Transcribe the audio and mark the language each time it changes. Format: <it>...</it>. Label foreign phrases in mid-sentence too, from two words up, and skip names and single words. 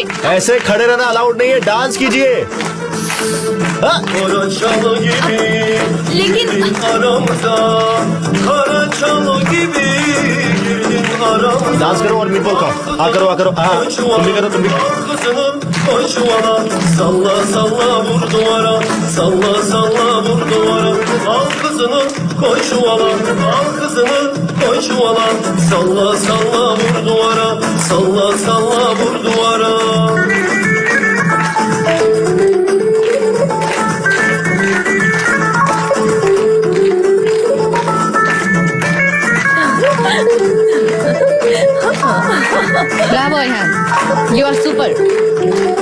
<hi>ऐसे खड़े रहना अलाउड नहीं है, डांस कीजिए। हाँ? लेकिन डांस करो और</hi> <en>meat ball</en> <hi>खाओ। हाँ करो, हाँ करो, हाँ तुम भी करो, तुम भी।</hi> <tr>Salla salla vur duvara, salla salla vur duvara. Al kızını koy çuvala, al kızını koy çuvala. Salla salla vur duvara, salla salla vur duvara.</tr> <hi>ब्रावो रेहान,</hi> <en>you are super.</en>